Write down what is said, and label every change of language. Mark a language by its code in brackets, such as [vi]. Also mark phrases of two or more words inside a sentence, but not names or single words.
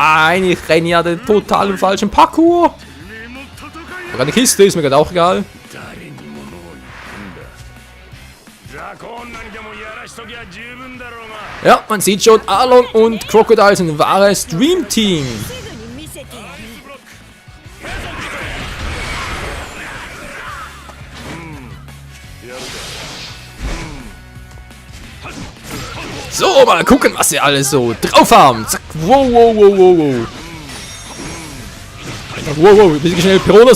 [de] Nein, ich renne ja den total falschen Parcours. Aber eine Kiste ist mir gerade auch egal. Ja, man sieht schon, Arlong und Crocodile sind ein wahres [en] Dream Team. [ja] すぐに見せてやる [de] So, mal gucken, was sie alles so drauf haben. Zack, wow, wow, wow, wow, wow. Wow, wow, ein bisschen schnell, Peronas.